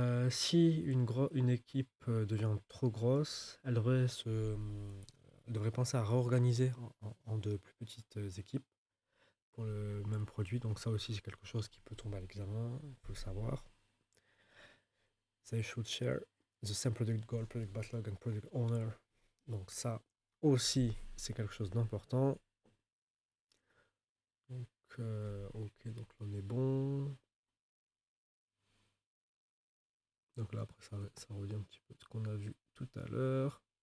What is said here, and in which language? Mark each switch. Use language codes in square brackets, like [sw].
[fr] Si une équipe devient trop grosse, elle devrait penser à réorganiser en de plus petites équipes pour le même produit. Donc ça aussi, c'est quelque chose qui peut tomber à l'examen, il faut le savoir. [en] They should share the same product goal, product backlog and product owner. [fr] Donc ça aussi, c'est quelque chose d'important. Donc, ok, donc là on est bon. Donc là après ça revient un petit peu de ce qu'on a vu tout à l'heure.